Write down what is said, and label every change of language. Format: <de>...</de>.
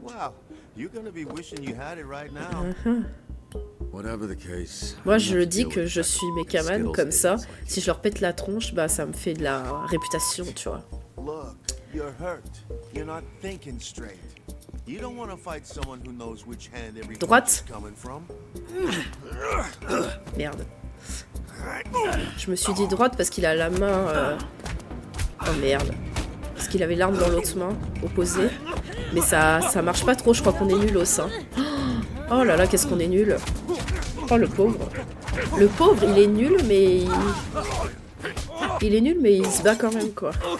<en>Wow, you're gonna be wishing you had it right now. Whatever the case.</en> <fr>Moi je le dis que je suis Mechaman, comme ça, si je leur pète la tronche, bah ça me fait de la réputation, tu vois.</fr> <en>Look, you're hurt. You're not thinking straight. You don't want to fight someone who knows which hand every punch is coming from.</en> <fr>Merde. Je me suis dit droite parce qu'il a la main... Oh merde. Parce qu'il avait l'arme dans l'autre main, opposée. Mais ça marche pas trop, je crois qu'on est nul au sein. Oh là là, qu'est-ce qu'on est nul. Oh le pauvre. Le pauvre, il est nul, mais... Il est nul, mais il se bat quand même, quoi.</fr>